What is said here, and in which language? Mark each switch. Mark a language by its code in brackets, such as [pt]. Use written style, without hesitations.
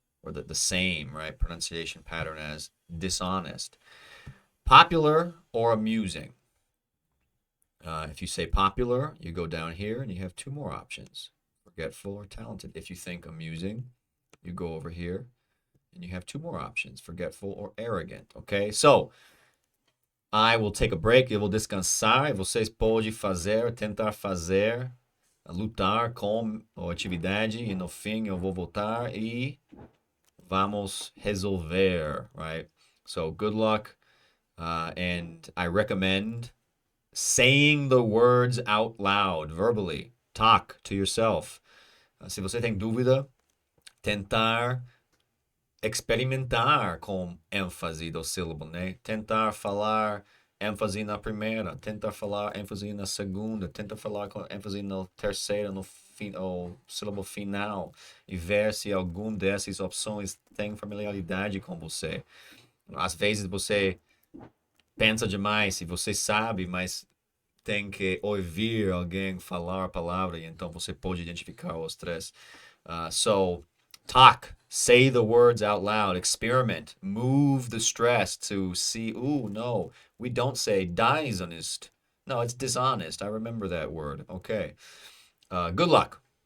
[en] or the same, right, pronunciation pattern as dishonest. Popular or amusing. If you say popular, you go down here and you have two more options, forgetful or talented. If you think amusing, you go over here and you have two more options, forgetful or arrogant. Okay, so I will take a break, [pt] eu vou descansar e vocês podem fazer, tentar fazer, lutar com a atividade e no fim eu vou voltar e vamos resolver, [en] right? So good luck, and I recommend saying the words out loud, verbally. Talk to yourself. [pt] Se você tem dúvida, tentar experimentar com ênfase do sílabo, né? Tentar falar ênfase na primeira, tentar falar ênfase na segunda, tentar falar com ênfase na terceira, no sílabo final, e ver se alguma dessas opções tem familiaridade com você. Às vezes você pensa demais, e você sabe, mas tem que ouvir alguém falar a palavra, e então você pode identificar os três. [en] So, talk, say the words out loud, experiment, move the stress to see, ooh, no, we don't say dishonest. No, it's dishonest. I remember that word. Okay. Good luck.